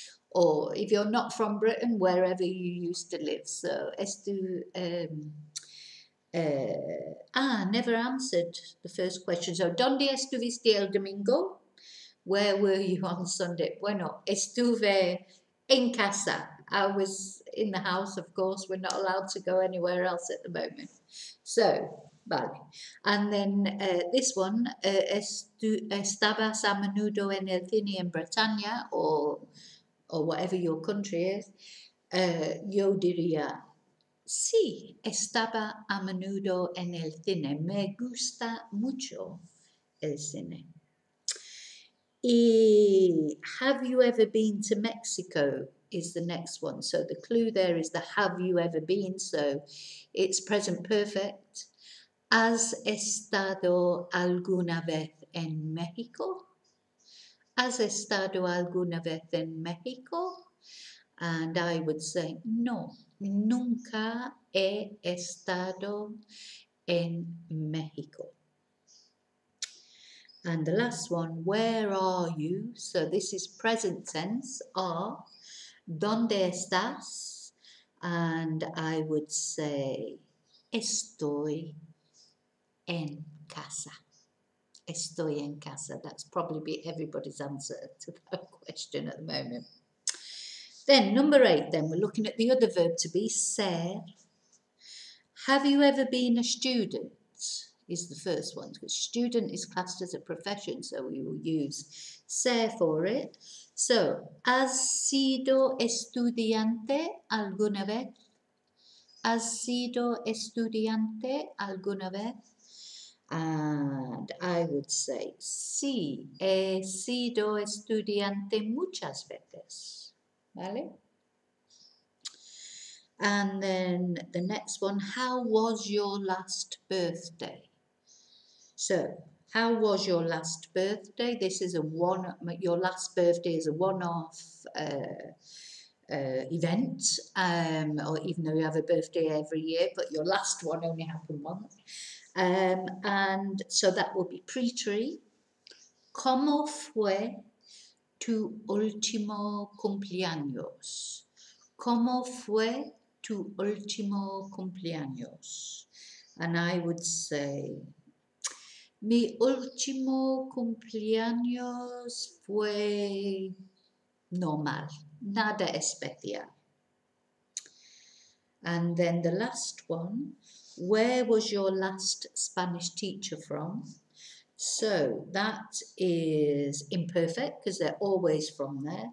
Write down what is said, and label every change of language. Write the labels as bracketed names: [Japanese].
[English] Or if you're not from Britain, wherever you used to live. So never answered the first question. [Spanish] So, ¿Dónde estuviste el domingo? [English] Where were you on Sunday? [Spanish] Bueno, estuve en casa. [English] I was in the house, of course. We're not allowed to go anywhere else at the moment. [Spanish] So, vale. [English] And then this one, [Spanish] ¿estabas a menudo en el cine en Bretaña? [English] Or whatever your country is. [Spanish] Yo diría, sí, estaba a menudo en el cine. Me gusta mucho el cine. [English] Y have you ever been to Mexico is the next one. So the clue there is the have you ever been. So it's present perfect. [Spanish] ¿Has estado alguna vez en México? ¿Has estado alguna vez en México? [English] And I would say, [Spanish] no, nunca he estado en México. [English] And the last one, where are you? So this is present tense, are. [Spanish] ¿Dónde estás? [English] And I would say, [Spanish] estoy en casa. Estoy en casa. [English] That's probably everybody's answer to that question at the moment. Then number 8, then we're looking at the other verb to be, ser. Have you ever been a student? Is the first one, because student is classed as a profession, so we will use ser for it. [Spanish] So, ¿has sido estudiante alguna vez? ¿Has sido estudiante alguna vez? [English] And I would say, [Spanish] sí, he sido estudiante muchas veces. ¿Vale? [English] And then the next one, how was your last birthday? So, how was your last birthday? This is your last birthday is a one-off event, or even though you have a birthday every year, but your last one only happened once. And so that will be preterite. [Spanish] ¿Cómo fue tu último cumpleaños? ¿Cómo fue tu último cumpleaños? [English] And I would say, [Spanish] mi último cumpleaños fue normal, nada especial. [English] And then the last one, where was your last Spanish teacher from? So that is imperfect because they're always from there.